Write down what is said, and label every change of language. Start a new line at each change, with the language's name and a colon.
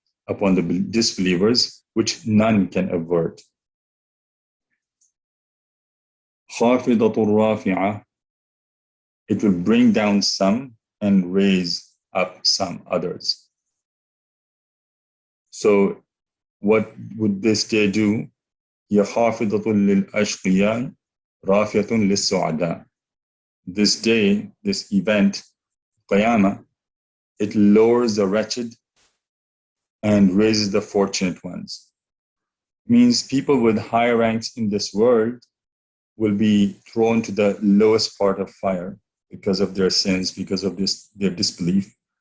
English: upon the disbelievers, which none can avert.
Arabic: خافضة رافعة,
English: it will bring down some and raise up some others. So what would this day do?
Arabic: هي خافضة للأشقياء رافعة للسعداء.
English: This day, this event, Qiyamah, it lowers the wretched and raises the fortunate ones. Means people with high ranks in this world will be thrown to the lowest part of fire because of their sins, because of their disbelief.